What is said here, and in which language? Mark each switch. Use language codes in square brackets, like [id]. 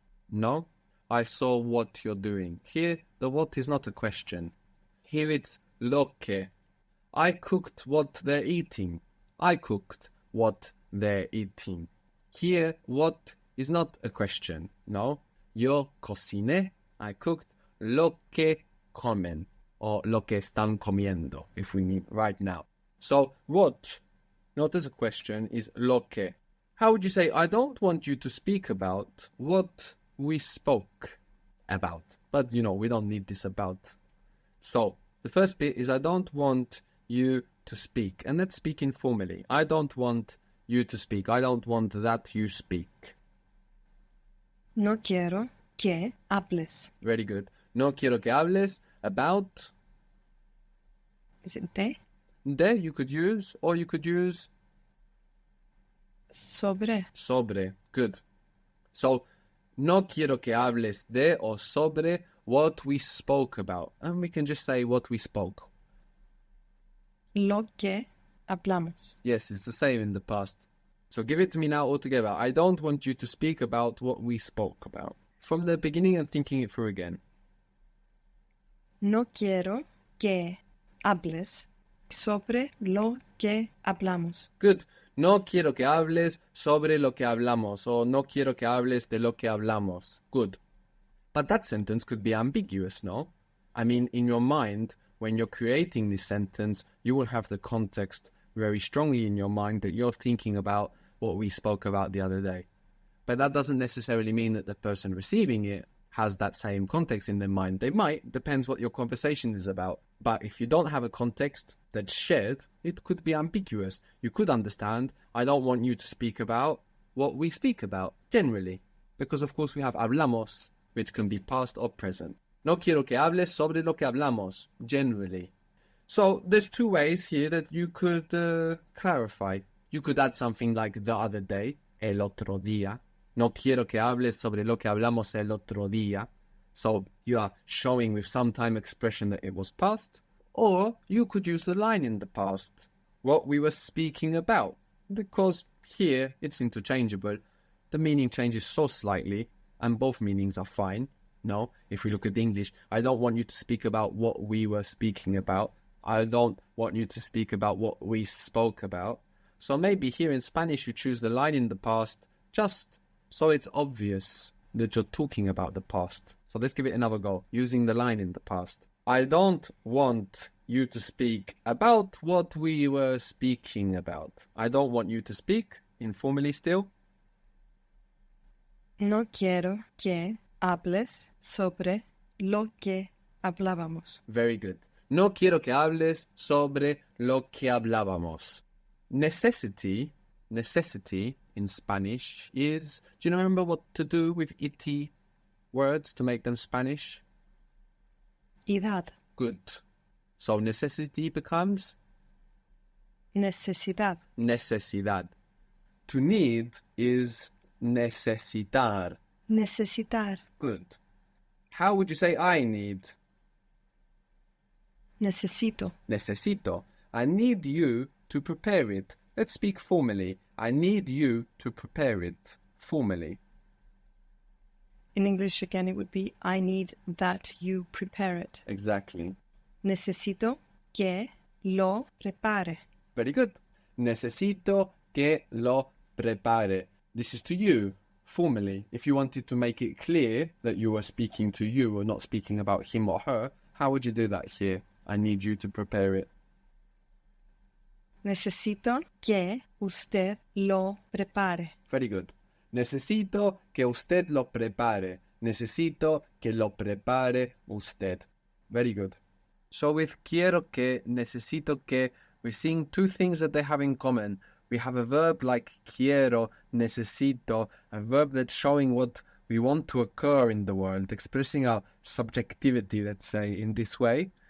[en] No, I saw what you're doing. Here, the what is not a question. Here it's [es] lo que. [en] I cooked what they're eating. I cooked what they're eating. Here, what is not a question. [es] No, yo cociné. [en] I cooked [es] lo que comen. [en] Or [es] lo que están comiendo, [en] if we need right now. So, what, not as a question, is [es] lo que. [en] How would you say, I don't want you to speak about what we spoke about? But, we don't need this about. So, the first bit is I don't want you to speak. And let's speak informally. I don't want you to speak. I don't want that you speak. [es] No quiero que hables. [en] Very good. [es] No quiero que hables [en] about. Is it de? You could use, or you could use [es] Sobre. sobre. [en] Good. So, [es] no quiero que hables de or sobre [en] what we spoke about. And we can just say what we spoke. [es] Lo que hablamos. [en] Yes, it's the same in the past. So give it to me now all together. I don't want you to speak about what we spoke about. From the beginning and thinking it through again. [es] No quiero que hables sobre lo que hablamos. [en] Good. [es] No quiero que hables sobre lo que hablamos, or no quiero que hables de lo que hablamos. [en] Good. But that sentence could be ambiguous, no? I mean, in your mind, when you're creating this sentence, you will have the context very strongly in your mind that you're thinking about what we spoke about the other day. But that doesn't necessarily mean that the person receiving it has that same context in their mind. They might, depends what your conversation is about. But if you don't have a context that's shared, it could be ambiguous. You could understand, I don't want you to speak about what we speak about, generally. Because of course we have hablamos, which can be past or present. [es] No quiero que hables sobre lo que hablamos, [en] generally. So there's two ways here that you could clarify. You could add something like the other day, [es] el otro día. No quiero que hables sobre lo que hablamos el otro día. [en] So you are showing with some time expression that it was past. Or you could use the line in the past, what we were speaking about. Because here it's interchangeable. The meaning changes so slightly, and both meanings are fine. No, if we look at English, I don't want you to speak about what we were speaking about. I don't want you to speak about what we spoke about. So maybe here in Spanish you choose the line in the past just so it's obvious that you're talking about the past. So let's give it another go, using the line in the past. I don't want you to speak about what we were speaking about. I don't want you to speak, informally still. [es] No quiero que hables sobre lo que hablábamos. [en] Very good. [es] No quiero que hables sobre lo que hablábamos. [en] Necessity in Spanish is... Do you remember what to do with ity words to make them Spanish? [es] Idad. [en] Good. So necessity becomes? [es] Necesidad. Necesidad. [en] To need is [es] necesitar. Necesitar. [en] Good. How would you say I need? [es] Necesito. Necesito. [en] I need you to prepare it. Let's speak formally. I need you to prepare it formally. In English again, it would be I need that you prepare it. Exactly. [es] Necesito que lo prepare. [en] Very good. [es] Necesito que lo prepare. [en] This is to you, formally. If you wanted to make it clear that you were speaking to you or not speaking about him or her, how would you do that here? I need you to prepare it. [es] Necesito que usted lo prepare. [en] Very good. [es] Necesito que usted lo prepare. Necesito que lo prepare usted. [en] Very good. So with [es] quiero que, necesito que, [en] we're seeing two things that they have in common. We have a verb like quiero, necesito, a verb that's showing what we want to occur in the world, expressing our subjectivity, let's say, in this way.